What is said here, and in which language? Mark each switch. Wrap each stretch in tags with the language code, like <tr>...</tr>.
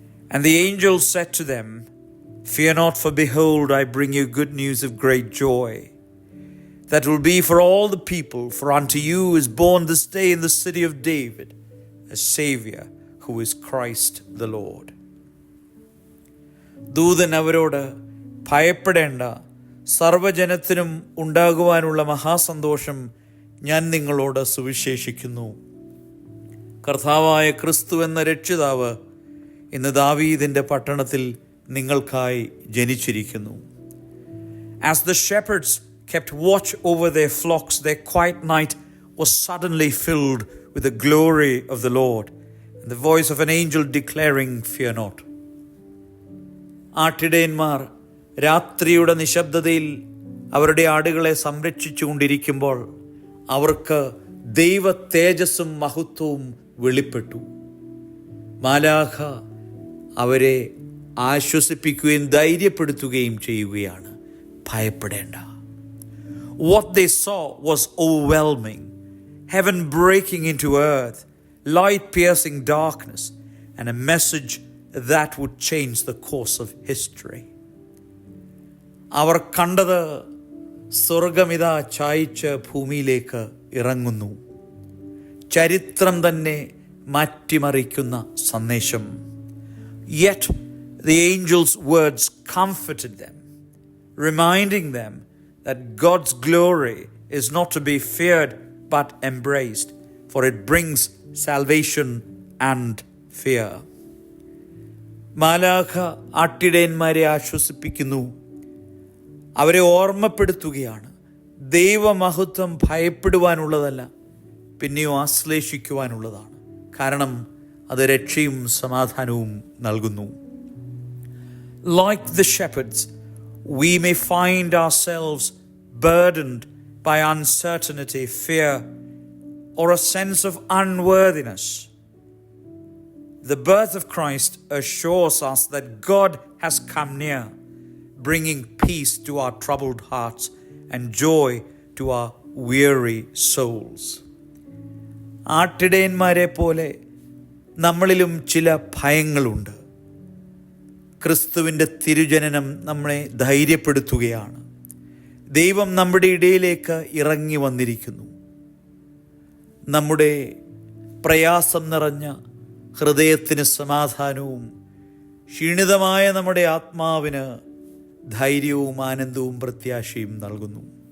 <en>And the angel said to them, Fear not, for behold, I bring you good news of great joy, that will be for all the people. For unto you is born this day in the city of David a Savior, who is Christ the Lord.</en> <ml>ദൂതൻ അവരോട്, ഭയപ്പെടേണ്ട, സർവ്വജനത്തിനും ഉണ്ടാകുവാനുള്ള മഹാസന്തോഷം ഞാൻ നിങ്ങളോട് സുവിശേഷിക്കുന്നു. കർത്താവായ ക്രിസ്തു എന്ന രക്ഷിതാവ് ഇന്ന് ദാവീദിന്റെ പട്ടണത്തിൽ നിങ്ങൾക്കായി ജനിച്ചിരിക്കുന്നു.</ml> <en>As the shepherds kept watch over their flocks, their quiet night was suddenly filled with the glory of the Lord and the voice of an angel declaring, Fear not.</en> <ml>ആട്ടിടയന്മാർ രാത്രിയുടെ നിശബ്ദതയിൽ അവരുടെ ആടുകളെ സംരക്ഷിച്ചുകൊണ്ടിരിക്കുമ്പോൾ അവർക്ക് ദൈവ തേജസ്സും മഹത്വവും വെളിപ്പെട്ടു. മാലാഖ അവരെ ആശ്വസിപ്പിക്കുകയും ധൈര്യപ്പെടുത്തുകയും ചെയ്യുകയാണ്. ഭയപ്പെടേണ്ട.</ml> <en>What they saw was overwhelming. Heaven breaking into earth, light piercing darkness, and a message that would change the course of history.</en> <ml>അവർ കണ്ടത് സ്വർഗമിതാ ചായ്ച്ച് ഭൂമിയിലേക്ക് ഇറങ്ങുന്നു. ചരിത്രം തന്നെ മാറ്റിമറിക്കുന്ന സന്ദേശം.</ml> <en>Yet the angel's words comforted them, reminding them that God's glory is not to be feared but embraced, for it brings salvation and fear.</en> <ml>മാലാഖ ആട്ടിടയന്മാരെ ആശ്വസിപ്പിക്കുന്നു. അവരെ ഓർമ്മപ്പെടുത്തുകയാണ്, ദൈവമഹത്വം ഭയപ്പെടുവാനുള്ളതല്ല, പിന്നെയോ ആശ്ലേഷിക്കുവാനുള്ളതാണ്. കാരണം അത് രക്ഷയും സമാധാനവും നൽകുന്നു.</ml> <en>Like the shepherds, we may find ourselves burdened by uncertainty, fear, or a sense of unworthiness. The birth of Christ assures us that God has come near, bringing peace to our troubled hearts and joy to our weary souls.</en> <ml>ആട്ടിടയന്മാരെ പോലെ നമ്മളിലും ചില ഭയങ്ങളുണ്ട്. ക്രിസ്തുവിൻ്റെ തിരുജനനം നമ്മളെ ധൈര്യപ്പെടുത്തുകയാണ്. ദൈവം നമ്മുടെ ഇടയിലേക്ക് ഇറങ്ങി വന്നിരിക്കുന്നു. നമ്മുടെ പ്രയാസം നിറഞ്ഞ ഹൃദയത്തിന് സമാധാനവും ക്ഷീണിതമായ നമ്മുടെ ആത്മാവിന് ധൈര്യവും ആനന്ദവും പ്രത്യാശയും നൽകുന്നു.</ml>